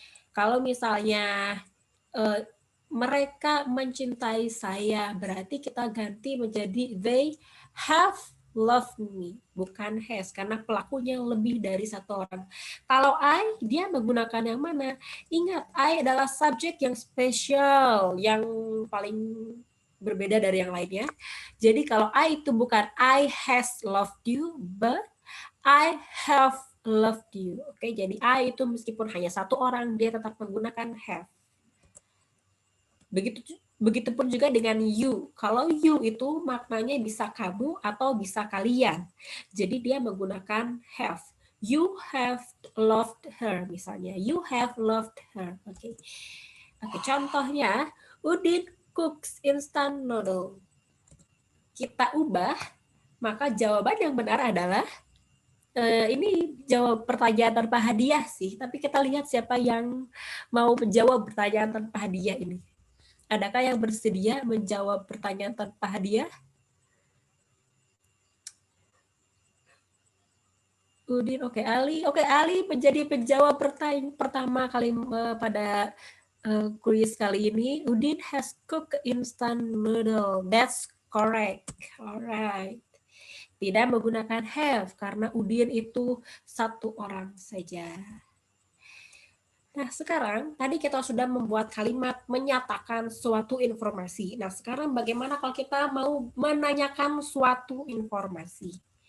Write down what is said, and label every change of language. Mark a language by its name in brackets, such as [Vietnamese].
[Indonesian] Kalau misalnya mereka mencintai saya, berarti kita ganti menjadi [English] they have [Indonesian] loved me, bukan has, karena pelakunya lebih dari satu orang. Kalau I, dia menggunakan yang mana? Ingat, I adalah subjek yang spesial, yang paling berbeda dari yang lainnya. Jadi kalau I itu bukan [English] I has loved you, but I have loved you. [Indonesian] Oke, jadi I itu meskipun hanya satu orang, dia tetap menggunakan have. Begitupun juga dengan you. Kalau you itu maknanya bisa kamu atau bisa kalian. Jadi dia menggunakan have. [English] You have loved her [Indonesian] misalnya. [English] You have loved her. Oke. [Indonesian] Oke, contohnya [English] Udin cooks instant noodle. [Indonesian] Kita ubah, maka jawaban yang benar adalah ini jawab pertanyaan tanpa hadiah sih, tapi kita lihat siapa yang mau menjawab pertanyaan tanpa hadiah ini. Adakah yang bersedia menjawab pertanyaan tanpa hadiah? Udin, oke. Ali menjadi penjawab pertama kali pada kuis kali ini. [English] Udin has cooked instant noodle. That's correct. Alright. [Indonesian] Tidak menggunakan have karena Udin itu satu orang saja. Nah, sekarang tadi kita sudah membuat kalimat menyatakan suatu informasi. Nah, sekarang bagaimana kalau kita mau menanyakan suatu informasi?